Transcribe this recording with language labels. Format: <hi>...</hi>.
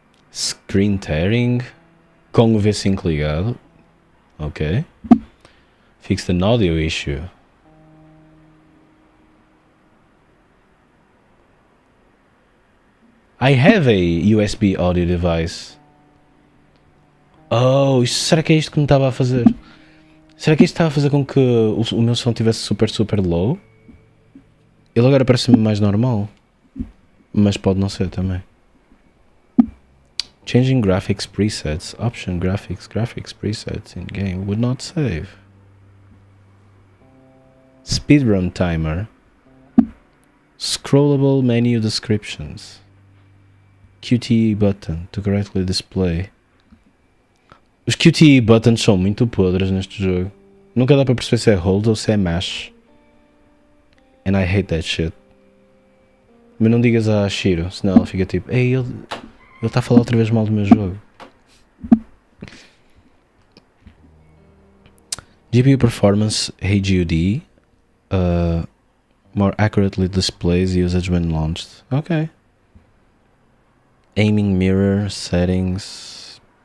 <pt>Screen tearing. Com o V5 ligado. Ok.</pt> <en>Fixed an audio issue. I have a USB audio device.</en> <pt>Oh, será que é isto que me estava a fazer? Será que isto estava a fazer com que o meu som estivesse super, super low? Ele agora parece-me mais normal. Mas pode não ser também.</pt> <en>Changing graphics presets. Option graphics presets in game would not save. Speedrun timer. Scrollable menu descriptions. QTE button to correctly display.</en> <pt>Os QTE buttons são muito podres neste jogo. Nunca dá para perceber se é hold ou se é mash.</pt> <en>And I hate that shit.</en> <pt>Mas não digas à Shiro, senão ela fica tipo, ei, ele está a falar outra vez mal do meu jogo.</pt> <en>GPU performance HUD more accurately displays usage when launched. Ok. Aiming mirror settings.</en>